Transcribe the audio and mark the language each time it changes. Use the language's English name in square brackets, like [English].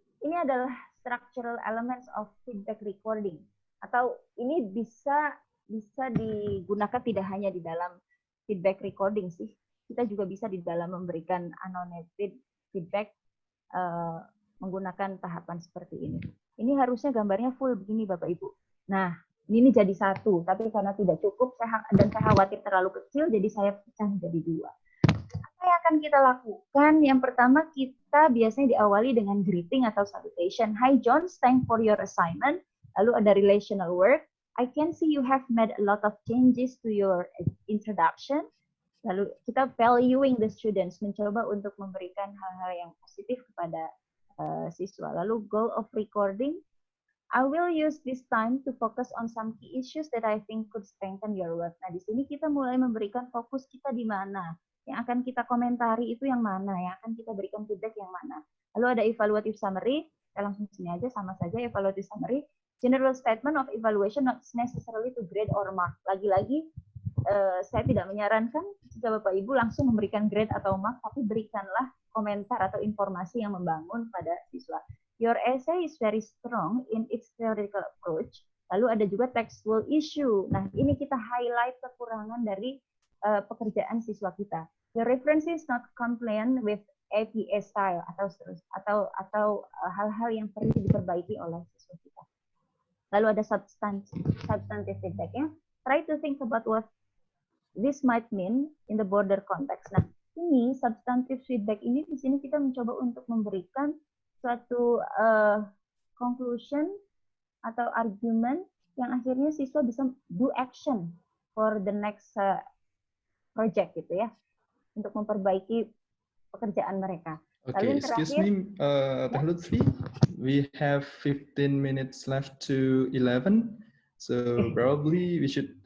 [Indonesian] Ini adalah structural elements of feedback recording, atau ini bisa digunakan tidak hanya di dalam feedback recording sih, kita juga bisa di dalam memberikan annotated feedback menggunakan tahapan seperti ini. Ini harusnya gambarnya full begini Bapak Ibu. Nah, ini jadi satu, tapi karena tidak cukup dan saya khawatir terlalu kecil, jadi saya pecah menjadi dua. Apa yang akan kita lakukan? Yang pertama, kita biasanya diawali dengan greeting atau salutation. [English] Hi John, thanks for your assignment. [Indonesian] Lalu ada [English] relational work. I can see you have made a lot of changes to your introduction. [Indonesian] Lalu kita valuing the students, mencoba untuk memberikan hal-hal yang positif kepada siswa. [English] Lalu goal of recording, I will use this time to focus on some key issues that I think could strengthen your work. [Indonesian] Nah, di sini kita mulai memberikan fokus kita di mana. Yang akan kita komentari itu yang mana, yang akan kita berikan feedback yang mana. Lalu ada evaluative summary, kita langsung sini aja, sama saja evaluative summary. [English] General statement of evaluation not necessarily to grade or mark. [Indonesian] Lagi-lagi, saya tidak menyarankan jika Bapak Ibu langsung memberikan grade atau mark, tapi berikanlah komentar atau informasi yang membangun pada siswa. [English] Your essay is very strong in its theoretical approach. [Indonesian] Lalu ada juga textual issue. Nah, ini kita highlight kekurangan dari pekerjaan siswa kita. [English] Your references not complain with APA style [Indonesian] atau hal-hal yang perlu diperbaiki oleh siswa kita. Lalu ada substantive feedback ya. [English] Try to think about what this might mean in the broader context. [Indonesian] Nah, ini substantive feedback ini di sini kita mencoba untuk memberikan suatu conclusion atau argument yang akhirnya siswa bisa [English] do action for the next project [Indonesian] gitu ya, untuk memperbaiki pekerjaan mereka. [English] Okay, excuse me, Teh Lutfi, we have 15 minutes left to 11, so probably we should.